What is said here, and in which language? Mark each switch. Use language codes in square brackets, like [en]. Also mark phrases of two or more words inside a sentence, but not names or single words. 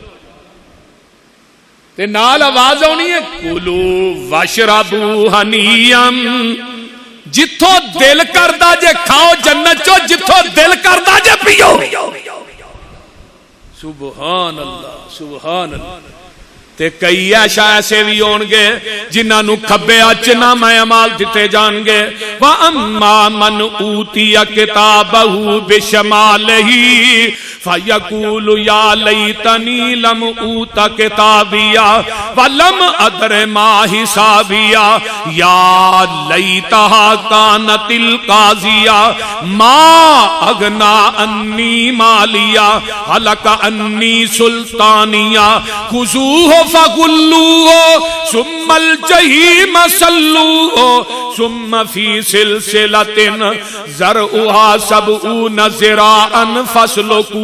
[pa] ਤੇ ਨਾਲ ਆਵਾਜ਼ ਆਣੀ ਹੈ, [ar] كلوا واشربوا هنيئا, [pa] ਜਿੱਥੋਂ ਦਿਲ ਕਰਦਾ ਜੇ ਖਾਓ ਜੰਨਤ ਚੋਂ, ਜਿੱਥੋਂ ਦਿਲ ਕਰਦਾ ਜੇ ਪੀਓ। [ar] سبحان الله سبحان الله. [pa] ਤੇ ਕਈ ਐਸਾ ਐਸੇ ਵੀ ਹੋਣਗੇ ਜਿਨ੍ਹਾਂ ਖੱਬੇ ਅੱਚ ਨਾਮਾ ਅਮਾਲ ਦਿੱਤੇ ਜਾਣਗੇ। [ar] وأما من أوتي كتابه بشماله فيقول يا ليتني لم أوت كتابيه ولم أدر ما حسابيه يا ليتها كانت القاضية ما أغنى عني ماليه هلك عني سلطانيه خذوه فغلوه ثم الجحيم صلوه ثم في سلسلة ذرعها سبعون ذراعا فاسلكوه.